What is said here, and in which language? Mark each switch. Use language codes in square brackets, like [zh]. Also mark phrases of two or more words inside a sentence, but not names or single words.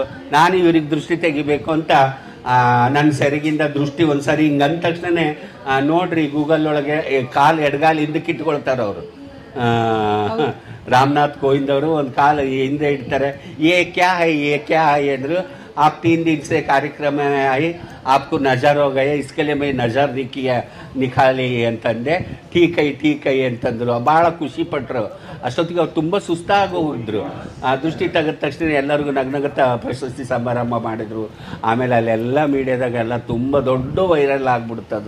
[kn] ನಾನು ಇವ್ರಿಗೆ ದೃಷ್ಟಿ ತೆಗಿಬೇಕು ಅಂತ ನನ್ನ ಸೆರಗಿಂದ ದೃಷ್ಟಿ ಒಂದ್ಸರಿ ಹಿಂಗೆ ಅಂದ ತಕ್ಷಣ ನೋಡ್ರಿ ಗೂಗಲ್ ಒಳಗೆ ಕಾಲು ಎಡಗಾಲು ಹಿಂದಕ್ಕೆ ಇಟ್ಕೊಳ್ತಾರೆ ಅವರು. ರಾಮನಾಥ್ ಕೋವಿಂದ್ ಅವರು ಒಂದು ಕಾಲು ಹಿಂದೆ ಇಡ್ತಾರೆ. [hi] क्या है ಅಂದರು. आप 3 दिन से कार्यक्रम में आए, आपको नजर हो गए, इसके लिए मैं नजर ನಿಖಾಲಿ ಅಂತಂದೆ. ठीक है [kn] ಅಂತಂದ್ರು. ಭಾಳ ಖುಷಿ ಪಟ್ರು. ಅಷ್ಟೊತ್ತಿಗೆ ಅವ್ರು ತುಂಬ ಸುಸ್ತಾಗೋಗಿದ್ರು. ಆ ದೃಷ್ಟಿ ತೆಗೆದ ತಕ್ಷಣ ಎಲ್ಲರಿಗೂ ನಗ್ನಗತ್ತ ಪ್ರಶಸ್ತಿ ಸಮಾರಂಭ ಮಾಡಿದ್ರು. ಆಮೇಲೆ ಅಲ್ಲೆಲ್ಲ ಮೀಡಿಯಾದಾಗೆಲ್ಲ ತುಂಬ ದೊಡ್ಡ ವೈರಲ್ ಆಗ್ಬಿಡ್ತದು.